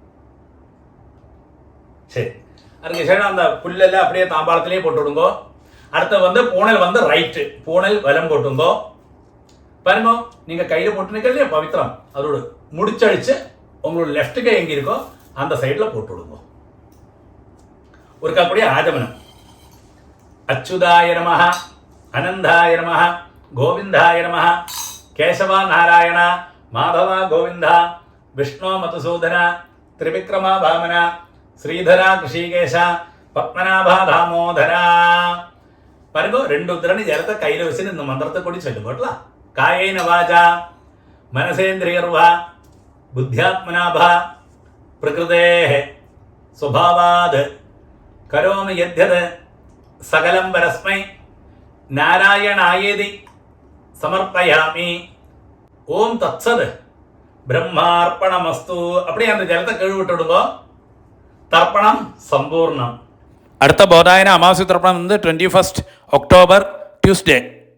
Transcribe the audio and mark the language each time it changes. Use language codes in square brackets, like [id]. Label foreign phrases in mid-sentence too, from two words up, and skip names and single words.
[ta] சரி அதுக்கு சரி அந்த புல்லெல்லாம் அப்படியே தாம்பாளத்திலேயே போட்டு விடுங்க அடுத்து வந்து பூணல் வந்து ரைட்டு பூணல் வலம் போட்டுங்க பாருங்க நீங்க கையில போட்டு நிக்கலையா பவித்திரம் அதோட முடிச்சழிச்சு உங்களோட லெஃப்ட் கை எங்க இருக்கோ அந்த சைட்ல போட்டு விடுங்க ஒரு அப்படியே ஆஜமனம் [sa] അച്യുതായ നമഃ, അനന്തായ നമഃ, ഗോവിന്ദായ നമഃ, കേശവ നാരായണ, മാധവ ഗോവിന്ദ, വിഷ്ണു മധുസൂദന, ത്രിവിക്രമ വാമന, ശ്രീധര കൃഷികേശ, പത്മനാഭ ദാമോദര. [ml] പറയുമ്പോ 2 ഉദ്രണി ജലത്തെ കയ്യിൽ വെച്ച് നിന്ന് മന്ത്രത്തെ കൂടി ചൊല്ലും കേട്ടല്ല. [sa] കായേന വാച മനസേന്ദ്രിയർവ ബുദ്ധ്യാത്മനാഭ പ്രകൃതേ സ്വഭാവാത് കരോമി യദ്യത് സകലം പരസ്മൈ നാരായണായേതി സമർപ്പയാമി. ഓം തത്സത് ബ്രഹ്മാർപ്പണമസ്തു. [ta] அப்படி அந்த ஜலத்தை கழுவி விட்டுடுங்க. தர்ப்பணம் சம்பூர்ணம். [ml] അടുത്ത ബോധായന അമാവാസ്യ തർപ്പണം 21 [en] October Tuesday.